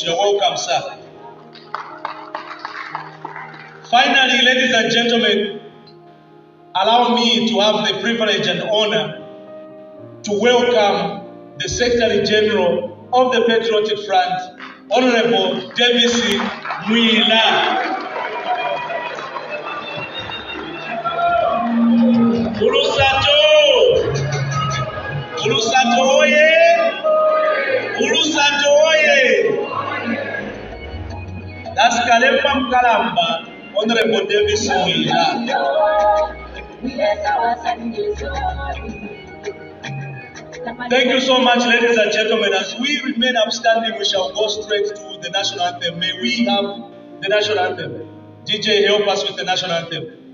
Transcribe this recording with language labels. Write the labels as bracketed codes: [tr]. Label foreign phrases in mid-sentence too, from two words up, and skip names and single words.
[en] You're welcome, sir. Finally, ladies and gentlemen, allow me to have the privilege and honor to welcome the Secretary General of the Patriotic Front, Honorable Davis Mwila. Ulusato! [bem] Ulusato oye! Ulusato oye! [en] That's Kalemba Mkalamba, Honorable Davis Mwila. Thank you so much, ladies and gentlemen. As we remain upstanding, we shall go straight to the national anthem. May we have the national anthem? DJ, help us with the national anthem.